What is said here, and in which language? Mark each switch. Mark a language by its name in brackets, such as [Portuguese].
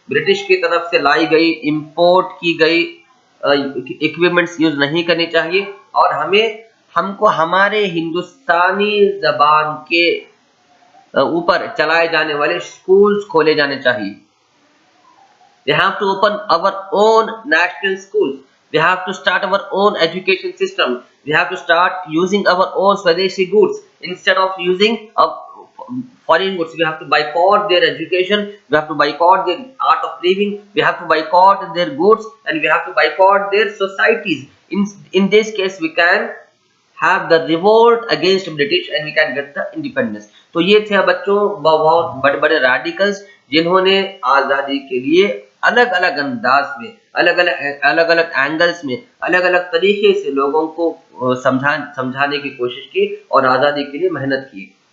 [Hindi] British की तरफ से लाई गई, इंपोर्ट की गई इक्विपमेंट्स यूज नहीं करनी चाहिए और हमको हमारे हिंदुस्तानी जबान के ऊपर चलाए जाने वाले स्कूल्स खोले जाने चाहिए। [English] We have to open our own national schools. We have to start our own education system. We have to start using our own Swadeshi goods instead of using foreign goods. We have to boycott their education. We have to boycott their art of living. We have to boycott their goods and we have to boycott their societies. In this case, we can have the revolt against British and we can get the independence. [Hindi] तो ये थे बच्चों बहुत बड़े बड़े radicals जिन्होंने आज़ादी के लिए अलग अलग अंदाज में, अलग अलग एंगल्स में, अलग अलग तरीके से लोगों को समझाने की कोशिश की और आज़ादी के लिए मेहनत की।